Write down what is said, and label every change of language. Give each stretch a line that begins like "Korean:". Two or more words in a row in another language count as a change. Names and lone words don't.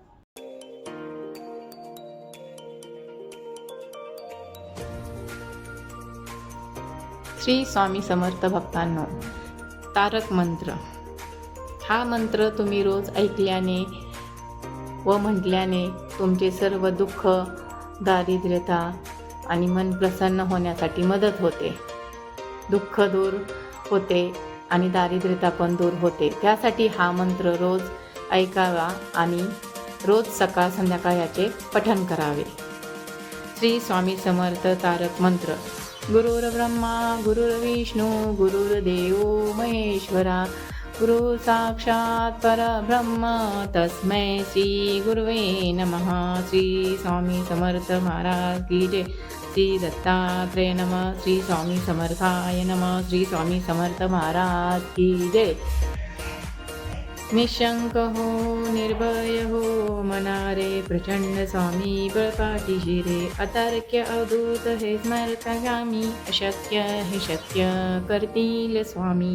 Marathi: श्री स्वामी समर्थ भक्तांनो, तारक मंत्र हा मंत्र तुम्ही रोज ऐकल्याने व म्हटल्याने तुमचे सर्व दुःख दारिद्र्यता आणि मन प्रसन्न होण्यासाठी मदत होते. दुःख दूर होते आणि दारिद्र्यता पण दूर होते. त्यासाठी हा मंत्र रोज ऐकावा आणि रोज सकाळ संध्याकाळ याचे पठण करावे. श्री स्वामी समर्थ तारक मंत्र.
Sanskrit: गुरुर्ब्रह्मा गुरुर्विष्णू गुरुर्देव महेश्वरा, गुरु साक्षात परब्रह्म तस्मै श्री गुरुवे नमः.
Marathi: श्री स्वामी समर्थ महाराज की जय.
Sanskrit: श्री दत्तात्रेय नमः. श्री स्वामी समर्थाय नमः.
Marathi: श्री स्वामी समर्थ महाराज की जय. निशंक हो निर्भय हो मनारे, प्रचंड स्वामी बळपाठीशी रे. अतर्क्य अवधूत हे स्मरतगामी, अशक्य हे शक्य करतील स्वामी.